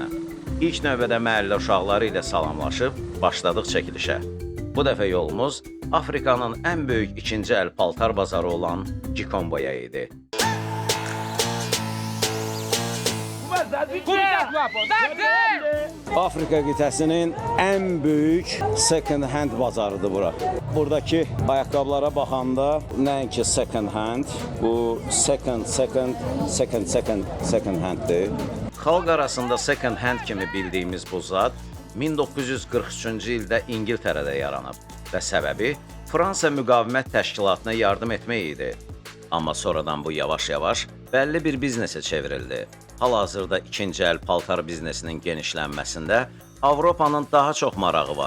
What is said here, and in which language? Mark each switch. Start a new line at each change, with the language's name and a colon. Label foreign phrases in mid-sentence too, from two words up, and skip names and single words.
Azerbaijani: İlk növbədə məhəllə uşaqları ilə salamlaşıb, başladıq çəkilişə. Bu dəfə yolumuz Afrikanın ən böyük ikinci əl paltar bazarı olan Gikomboya idi. Afrika qitəsinin ən böyük
English: second hand
Azerbaijani: bazarıdır bura. Buradakı ayaqqabılara baxanda nəinki
English: second hand,
Azerbaijani: bu
English: second handdir.
Azerbaijani: Xalq arasında
English: second hand
Azerbaijani: kimi bildiyimiz bu zad 1943-cü ildə İngiltərədə yaranıb və səbəbi Fransa müqavimət təşkilatına yardım etmək idi. Amma sonradan bu yavaş-yavaş bəlli bir biznesə çevrildi. Hal-hazırda ikinci əl paltar biznesinin genişlənməsində Avropanın daha çox marağı var.